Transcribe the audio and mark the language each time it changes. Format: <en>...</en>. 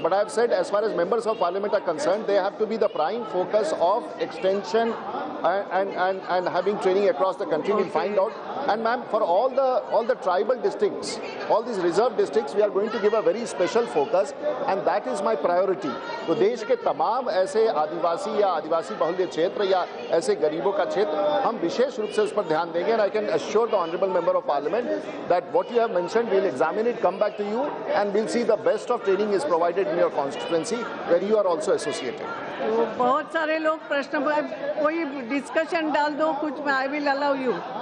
<en>But I have said, as far as members of parliament are concerned, they have to be the prime focus of extension and having training across the country. We'll find out. And ma'am, for all the tribal districts, all these reserve districts, we are going to give a very special focus, and that is my priority.</en> <hi>तो देश के तमाम ऐसे आदिवासी या आदिवासी बहुल्य क्षेत्र या ऐसे गरीबों का क्षेत्र हम विशेष रूप से उस पर ध्यान देंगे.</hi> <en>And I can assure the honorable member of parliament that what you have mentioned, we'll examine it, come back to you, and we'll see the best of training is provided in your constituency where you are also associated.</en> <hi>तो बहुत सारे लोग प्रश्न, कोई discussion डाल दो कुछ में.</hi> <en>I will allow you.</en>